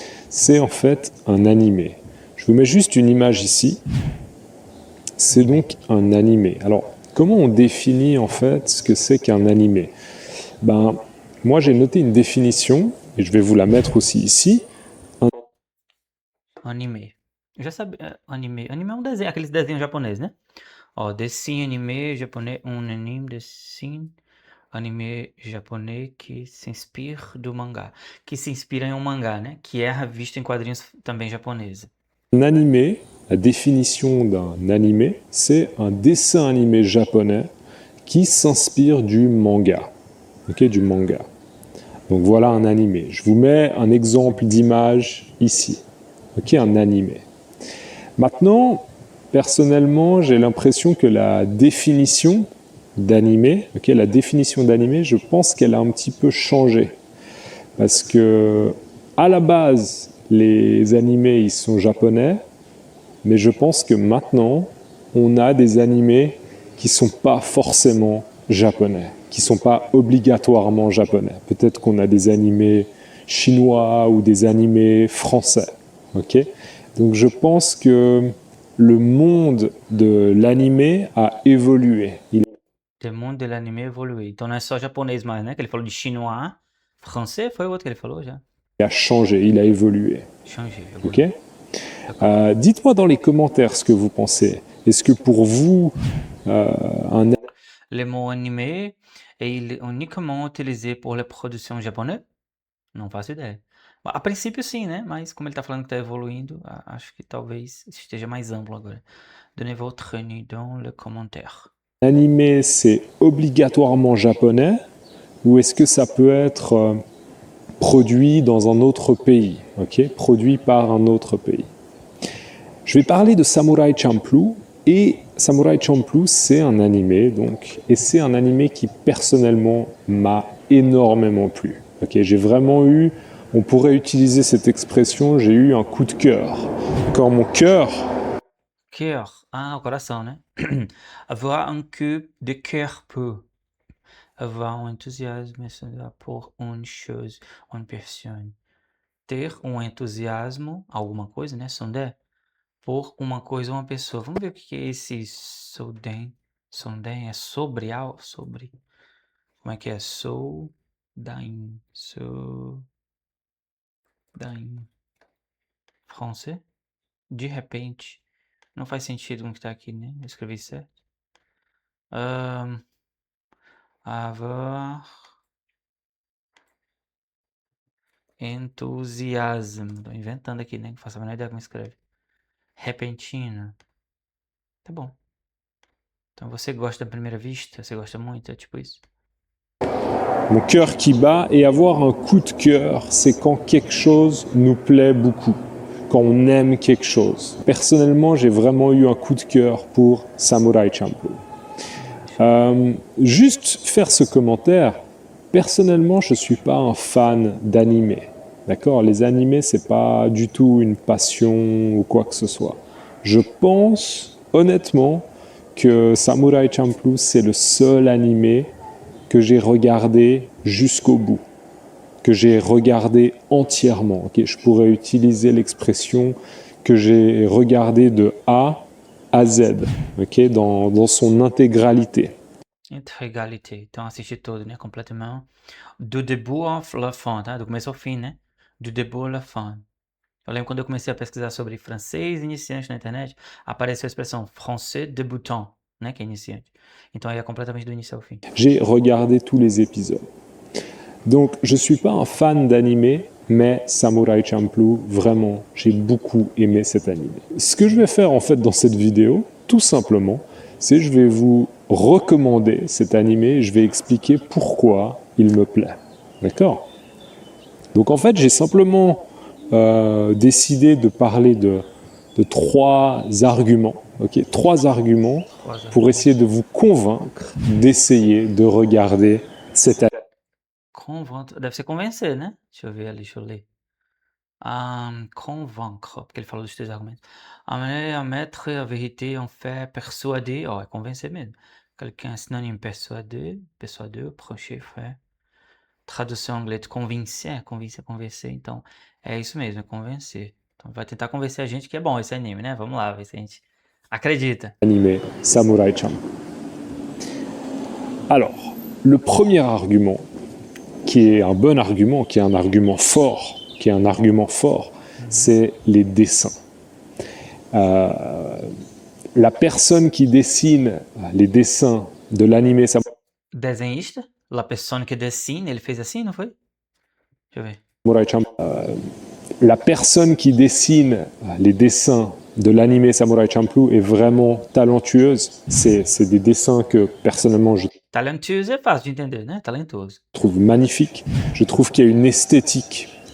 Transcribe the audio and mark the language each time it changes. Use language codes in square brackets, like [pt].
[fr] C'est en fait un animé. Je vous mets juste une image ici. C'est donc un animé. Alors, comment on définit en fait ce que c'est qu'un animé? Ben, moi j'ai noté une définition, et je vais vous la mettre aussi ici. [pt] Anime. Eu já sabia. Anime. Anime é um desenho, aqueles desenhos japoneses, né? Ó, desenho anime japonês. Um anime desenho anime japonês que se inspira do mangá. Que se inspira em um mangá, né? Que é revista em quadrinhos também japonesa. [fr] Un animé, la définition d'un animé, c'est un dessin animé japonais qui s'inspire du manga. Ok, du manga. Donc voilà un animé. Je vous mets un exemple d'image ici. Ok, un animé. Maintenant, personnellement, j'ai l'impression que la définition d'animé, ok, la définition d'animé, je pense qu'elle a un petit peu changé. Parce que, à la base, les animés, ils sont japonais, mais je pense que maintenant, on a des animés qui sont pas forcément japonais, qui sont pas obligatoirement japonais. Peut-être qu'on a des animés chinois ou des animés français, ok? Donc je pense que le monde de l'animé a évolué. [pt] O mundo do anime evoluiu. Então não é só japonês mais, né? Que ele falou de chinois. Français foi o outro que ele falou já. [fr] A changé, il a évolué. Changé. Ok. Dites-moi dans les commentaires ce que vous pensez. Est-ce que pour vous, Le mot anime est uniquement utilisé pour la [pt] produção japonesa? Não faço ideia. A princípio sim, né? Mas como ele tá falando que tá evoluindo, acho que talvez esteja mais amplo agora. [fr] Donnez votre avis dans le commentaire. Animé, c'est obligatoirement japonais ou est-ce que ça peut être produit dans un autre pays, ok, produit par un autre pays. Je vais parler de Samurai Champloo, et Samurai Champloo, c'est un animé, donc, et c'est un animé qui personnellement m'a énormément plu. Ok, j'ai vraiment eu, on pourrait utiliser cette expression, j'ai eu un coup de cœur. Quand mon cœur... [pt] Cœur, o coração, né? [fr] Avoir un coup de cœur peu. Avoir [pt] um entusiasmo por [fr] une chose, une personne. [pt] Ter um entusiasmo, alguma coisa, né? Sondé. Por uma coisa ou uma pessoa. Vamos ver o que é esse souden. Sonden é sobre algo? Sobre. Como é que é? Soudain. Soudain. Français? De repente. Não faz sentido com o que tá aqui, né? Eu escrevi certo. Avoir entusiasmo. Tô inventando aqui, né? Não faço a menor ideia como escreve. Repentina. Tá bom. Então você gosta da primeira vista? Você gosta muito? É tipo isso? [fr] Mon cœur qui bat, et avoir un coup de cœur, c'est quand quelque chose nous plaît beaucoup, quand on aime quelque chose. Personnellement, j'ai vraiment eu un coup de cœur pour Samurai Champloo. Juste faire ce commentaire, personnellement, je ne suis pas un fan d'animé. D'accord? Les animés, c'est pas du tout une passion ou quoi que ce soit. Je pense, honnêtement, que Samurai Champloo, c'est le seul animé que j'ai regardé jusqu'au bout, que j'ai regardé entièrement. Okay, je pourrais utiliser l'expression que j'ai regardé de A à Z, okay, dans son intégralité. [pt] Integalité. Então assistir todo, né? Completamente. Do [fr] début à la fin, [pt] tá? Do começo ao fim, né? Do début à la fin. Eu lembro quando eu comecei a pesquisar sobre francês iniciante na internet, apareceu a expressão français débutant, né? Que é iniciante. Então aí é completamente do início ao fim. [fr] J'ai regardé tous les épisodes. Donc je ne suis pas un fan d'anime, mais Samurai Champloo, vraiment, j'ai beaucoup aimé cet anime. Ce que je vais faire en fait dans cette vidéo, tout simplement, c'est je vais vous recommander cet anime et je vais expliquer pourquoi il me plaît. D'accord? Donc en fait, j'ai simplement décidé de parler de 3 arguments, okay, 3 arguments pour essayer de vous convaincre d'essayer de regarder cet anime. [pt] Deve ser convencer, né? Deixa eu ver ali, deixa eu ler. Convaincre, porque ele falou dos 3 argumentos. [fr] Amener à mettre a vérité en fait persuader, [pt] ó, é convencer mesmo. Quelqu'un é sinônimo persuader, persuader, approcher, faire. Tradução em inglês de convencer, convencer, então é isso mesmo, é convencer. Então vai tentar convencer a gente que é bom esse anime, né? Vamos lá, ver se a gente acredita. Anime Samurai Champloo. [fr] Alors, le premier argument, qui est un bon argument, qui est un argument fort, c'est les dessins. La personne qui dessine les dessins de l'anime [pt] Desenhista, [fr] La Persona que Dessine, [pt] ele fez assim, não foi? Deixa eu ver. [fr] Samurai Champloo, la personne qui dessine les dessins de l'anime Samurai Champloo est vraiment talentueuse. C'est des dessins que personnellement je [pt] Talentuoso é fácil de entender, né? Talentoso. [fr] trouve magnifique. Je trouve qu'il y a une esthétique,